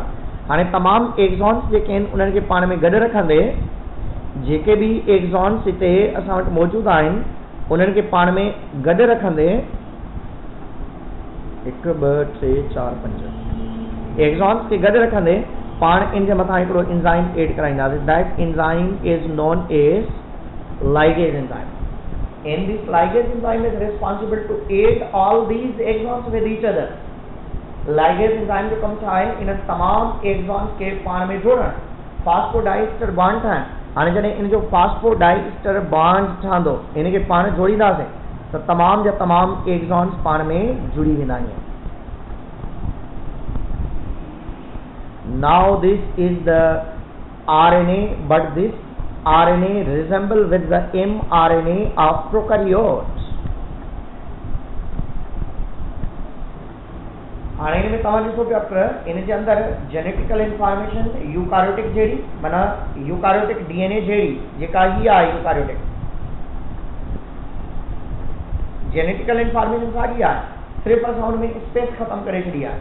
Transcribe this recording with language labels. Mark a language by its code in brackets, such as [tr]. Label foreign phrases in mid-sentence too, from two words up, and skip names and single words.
[sd] हाणे तमामु एक्सॉन्स जेके आहिनि उन्हनि खे पाण में गॾु रखंदे जेके बि एक्सॉन्स हिते असां वटि मौजूदु आहिनि उन्हनि खे पाण में गॾु रखंदे 1 2 3 4 5 एक्सॉन्स खे गॾु रखंदे पाण इन जे मथां हिकिड़ो [en] enzyme add [sd] कराईंदासीं। [en] That enzyme is known as ligase enzyme. And this ligase enzyme is responsible to aid all these exons with each other. Ligase enzyme [sd] जो कम छा आहे, इन तमाम एक्सॉन्स के पाण में जोड़ण, [en] phosphodiester bond [sd] ठाहिण। हाणे जॾहिं इन जो [en] phosphodiester bond [sd] ठहंदो, इन खे पाण जोड़ींदासीं त तमाम जा तमाम एक्सॉन्स पाण में जुड़ी वेंदा आहिनि। [en] Now this is the RNA, but this RNA resemble with the mRNA of prokaryotes. [sd] हाणे इन में तव्हां ॾिसो पिया त इन जे अंदरि [en] genetical information [sd] यूकारियोटिक जहिड़ी माना [en] eukaryotic DNA [sd] जहिड़ी जेका ही आहे [en] eukaryotic genetical information [sd] साॻी आहे, सिर्फ़ु असां हुन में स्पेस ख़तमु करे छॾी आहे।